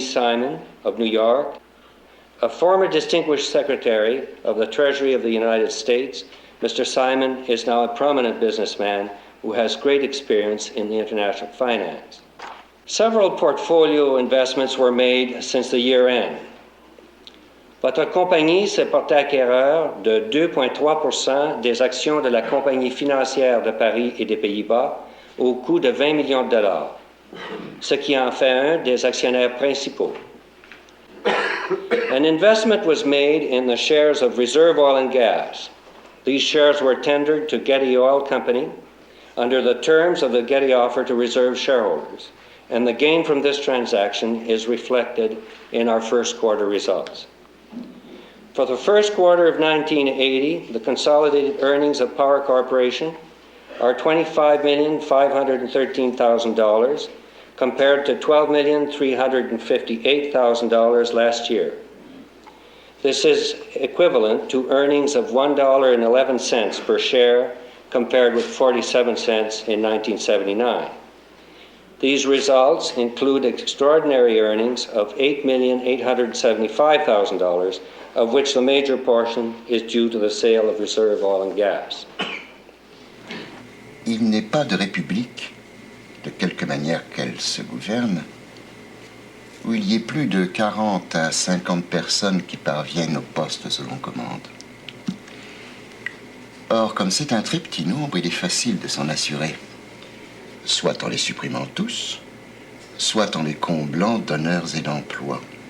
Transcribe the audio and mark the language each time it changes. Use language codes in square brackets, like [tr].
[en] Simon of New York, a former distinguished secretary of the Treasury of the United States. Mr. Simon is now a prominent businessman who has great experience in the international finance. Several portfolio investments were made since the year end. [fr] Votre compagnie s'est portée acquéreur de 2,3% des actions de la Compagnie financière de Paris et des Pays-Bas au coût de 20 millions de dollars, ce qui en fait un des actionnaires principaux. [en] An investment was made in the shares of Reserve Oil and Gas. These shares were tendered to Getty Oil Company under the terms of the Getty offer to Reserve shareholders, and the gain from this transaction is reflected in our first quarter results. For the first quarter of 1980, the consolidated earnings of Power Corporation are $25,513,000 compared to $12,358,000 last year. This is equivalent to earnings of $1.11 per share compared with 47 cents in 1979. These results include extraordinary earnings of $8,875,000, of which the major portion is due to the sale of Reserve Oil and Gas. [fr] Il n'est pas de république, de quelque manière qu'elle se gouverne, où il y ait plus de 40 à 50 personnes qui parviennent au poste selon commande. Or, comme c'est un très petit nombre, il est facile de s'en assurer, soit en les supprimant tous, soit en les comblant d'honneurs et d'emplois.